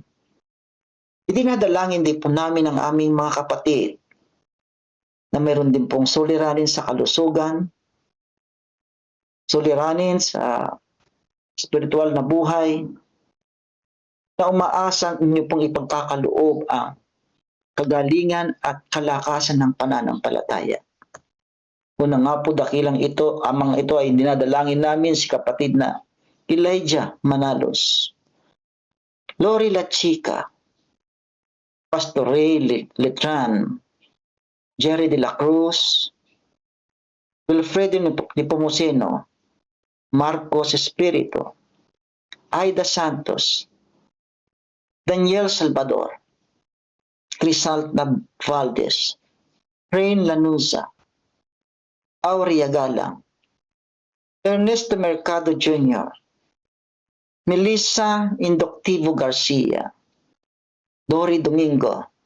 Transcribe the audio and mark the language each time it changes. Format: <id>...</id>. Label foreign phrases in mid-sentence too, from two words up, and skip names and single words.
<tl>Idinadalangin din po namin ang aming mga kapatid na mayroon din pong suliranin sa kalusugan, suliranin sa spiritual na buhay, na umaasang inyo pong ipagkakaloob ang kagalingan at kalakasan ng pananampalataya. Una nga po dakilang ito, ang mga ito ay dinadalangin namin si kapatid na Elijah Manalos, Lori La Chica, Pastor Ray Letran, Jerry de la Cruz, Wilfredo Nepomuceno, Marcos Espiritu, Aida Santos, Daniel Salvador, Crisalda Valdez, Rain Lanuza, Aurea Galang, Ernesto Mercado Jr., Melissa Indoctivo Garcia, Dory Domingo,</tl>